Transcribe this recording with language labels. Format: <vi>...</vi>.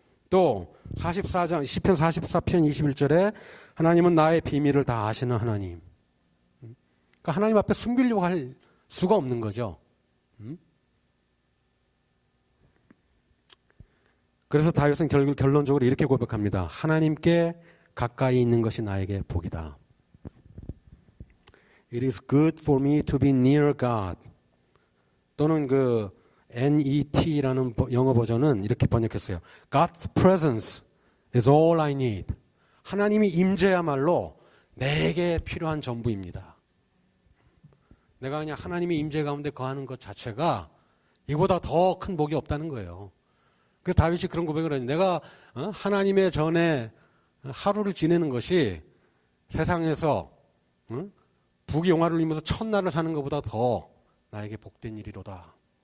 <ko>또 44장 시편 44편 21절에 하나님은 나의 비밀을 다 아시는 하나님. 그러니까 하나님 앞에 숨기려고 할 수가 없는 거죠. 그래서 다윗은 결론적으로 이렇게 고백합니다. 하나님께 가까이 있는 것이 나에게 복이다.</ko> <en>It is good for me to be near God.</en> <ko>또는 그 NET라는 영어 버전은 이렇게 번역했어요.</ko> <en>God's presence is all I need.</en> <ko>하나님이 임재야말로 내게 필요한 전부입니다. 내가 그냥 하나님의 임재 가운데 거하는 것 자체가 이보다 더 큰 복이 없다는 거예요. 그래서 다윗이 그런 고백을 했는데 내가 하나님의 전에 하루를 지내는 것이 세상에서 부귀영화를 누리면서 첫날을 사는 것보다 더 나에게 복된 일이로다.</ko>